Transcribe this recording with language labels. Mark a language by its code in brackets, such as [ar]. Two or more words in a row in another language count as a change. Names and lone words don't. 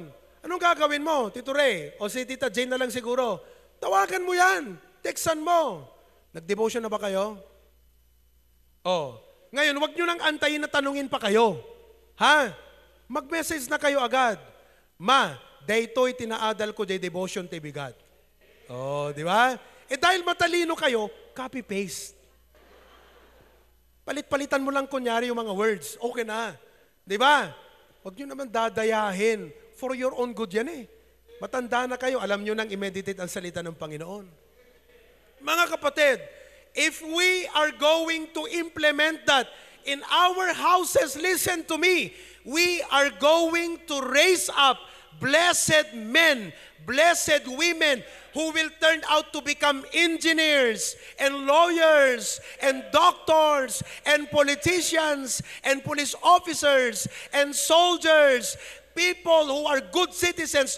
[tl] Anong gagawin mo, Tito Ray? O si Tita Jane na lang siguro. Tawagan mo yan. Textan mo. Nag-devotion na ba kayo? O. Ngayon, wag nyo nang antayin na tanungin pa kayo. Ha? Mag-message na kayo agad. Ma, [ilo] daytoy tinaadal ko day devotion ti bigat. [tl] O, di ba? Dahil matalino kayo, copy-paste. Palit-palitan mo lang kunyari yung mga words. Okay na. Di ba? Huwag nyo naman dadayahin. [en] For your own good yan eh. [tl] Matanda na kayo, alam nyo nang i-meditate ang salita ng Panginoon. Mga kapatid, [en] if we are going to implement that in our houses, listen to me, we are going to raise up blessed men, blessed women who will turn out to become engineers and lawyers and doctors and politicians and police officers and soldiers, people who are good citizens.